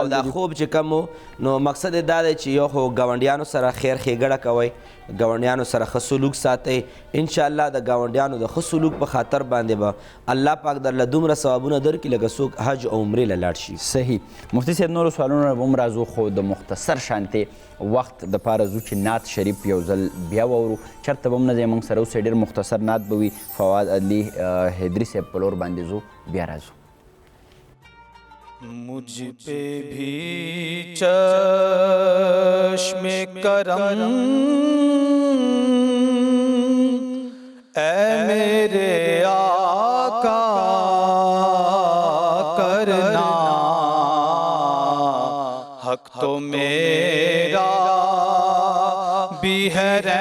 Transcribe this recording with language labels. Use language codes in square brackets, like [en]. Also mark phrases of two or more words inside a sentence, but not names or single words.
[ps] او دا خوب چې کم نو مقصد یې دا دی چې یو خو ګاونډیانو سره خیر ښېګړه کوئ ګاونډیانو سره ښه سلوک ساتئ انشاءالله د ګاونډیانو د ښه سلوک په خاطر باندې به الله پاک درله دومره ثوابونه درکړي لکه څوک حج او عمرې له لاړ شي. صحیح مفتی صاحب نورو سوالونو به هم راځو خو د مختصر شانتې وخت دپاره ځو چې نعت شریف یو ځل بیا واورو چېرته به هم نه ځئ موږ سره اوس ډېر مختصر نعت به وي فواد عدلي حیدري صاحب په لور باندې ځو بیا راځو. [ur] مجھ پہ بھی چشم کرم اے میرے آقا کرنا حق تو میرا بھی ہے